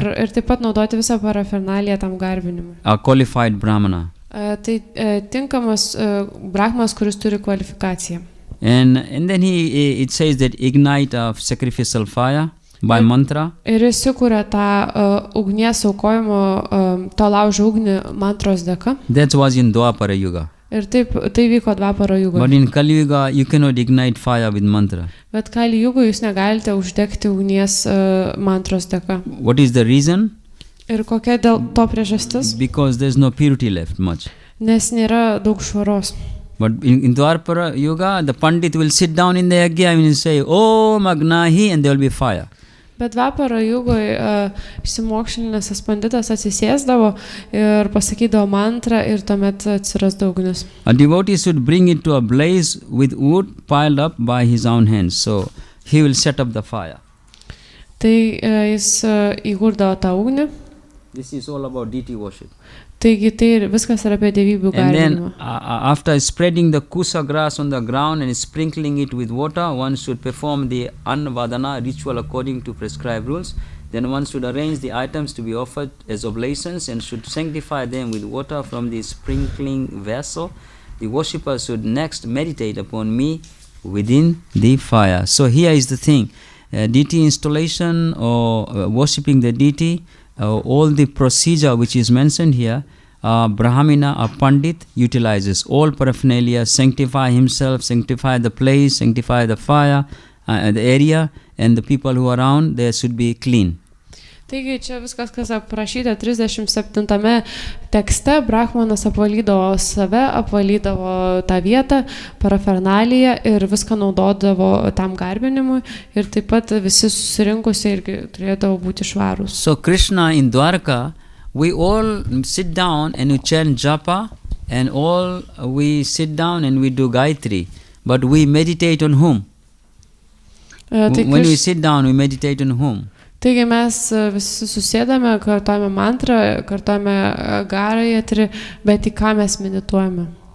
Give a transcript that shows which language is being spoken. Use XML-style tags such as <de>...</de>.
<lt>Ir taip pat naudoti visą paraphernaliją tam garbinimui.</lt> <en>A qualified brahmana.</en> <lt>Tai tinkamas brahmanas, kuris turi kvalifikaciją.</lt> <en>And then it says that ignite of sacrificial fire by mantra.</en> <lt>Ir jis įkūrė tą ugnies aukojimo, to laužo ugnį mantros dėka.</lt> <en>That was in Dvapara Yuga.</en> <lt>Ir tai vyko Dvapara Yugoje.</lt> <en>But in Kali Yuga you cannot ignite fire with mantra.</en> <lt>Bet Kali Yugoje jūs negalite uždegti ugnies mantros dėka.</lt> <en>What is the reason?</en> <lt>Ir kokia dėl to priežastis?</lt> <en>Because there's no purity left much.</en> <lt>Nes nėra daug švaros.</lt> <en>But in Dvapara Yuga, the pandit will sit down in the yagya and say, Om Agnahi, and there will be fire.</en> <lt>Bet Dvapara Yugoje išsimokslinis panditas atsisėsdavo ir pasakydavo mantrą ir tuomet atsirasdavo ugnis.</lt> <en>A devotee should bring it to a blaze with wood piled up by his own hands. So he will set up the fire.</en> <lt>Tai jis įkurdavo tą ugnį.</lt> <en>This is all about deity worship.</en> <lt>Taigi tai viskas yra apie dievybių garbinimą.</lt> <en>And then after spreading the kusa grass on the ground and sprinkling it with water, one should perform the anvādhāya ritual according to prescribed rules. Then one should arrange the items to be offered as oblations and should sanctify them with water from the sprinkling vessel. The worshipper should next meditate upon me within the fire. So here is the thing. Deity installation or worshipping the deity, all the procedure which is mentioned here, Brahmana or Pandit utilizes all paraphernalia, sanctify himself, sanctify the place, sanctify the fire, the area, and the people who are around, they should be clean.</en> <lt>Taigi čia viskas, kas aprašyta 37 tekste, Brahmanas apvalydavo save, apvalydavo tą vietą, parafernaliją ir viską naudodavo tam garbinimui ir taip pat visi susirinkusi irgi turėdavo būti švarūs.</lt> <en>So Krishna in Dwarka, we all sit down and we chant japa and all we sit down and we do Gayatri, but we meditate on whom? When we sit down, we meditate on whom?</en> <lt>Taigi mes visi susėdame, kartuojame mantrą, kartuojame Gayatri, bet į ką mes medituojame?</lt>